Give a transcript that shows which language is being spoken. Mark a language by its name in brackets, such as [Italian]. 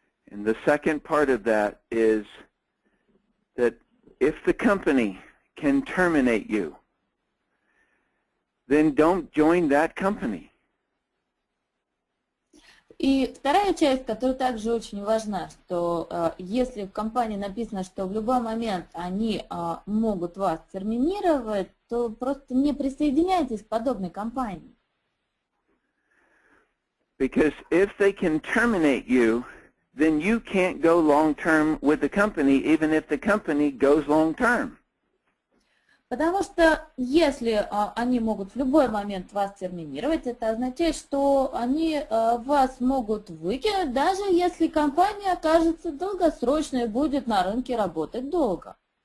[English] And the second part of that is that if the company can terminate you, then don't join that company. [Russian] И вторая часть, которая также очень важна, что если в компании написано, что в любой момент они могут вас терминировать, то просто не присоединяйтесь к подобной компании. [English] Because if they can terminate you, then you can't go long-term with the company, even if the company goes long-term. [Russian] Потому что если они могут в любой момент вас терминировать, это означает, что они вас могут выкинуть, даже если компания окажется долгосрочной и будет на рынке работать долго.